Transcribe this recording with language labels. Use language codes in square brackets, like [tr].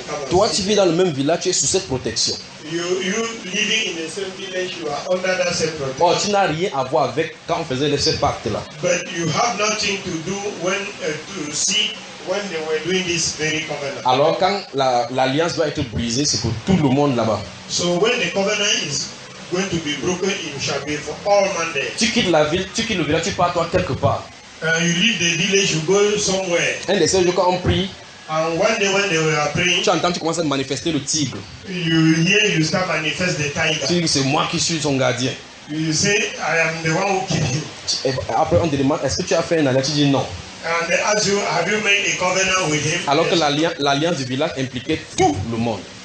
[fr] Toi, tu vis dans le même village, tu es sous cette protection. [en] You living in the same village, you are under that same protection. [fr] Bon, tu n'as rien à voir avec quand on faisait ce pacte là. [en] But you have nothing to do when to see when they were doing this very covenant. [fr] Alors quand l'alliance doit être brisée, c'est pour tout le monde là-bas. [en] So when the covenant is going to be broken, it shall be for all men there. [fr] Tu quittes la ville, tu quittes le village, tu pars toi quelque part. [en] You leave the village, you go somewhere. [fr] Un des seuls jours qu'on prie, [en] and one day when they were praying, [fr] tu entends, tu commences à manifester le tigre. [en] You hear, you start manifest the tiger. [fr] Tu dis, c'est moi qui suis ton gardien. [en] You say, I am the one who killed you. [fr] Après, on te demande, est-ce que tu as fait une alliance? Tu dis non. [en] And they ask you, have you made a covenant with him? [fr] Alors que l'alliance du village impliquait tout le monde.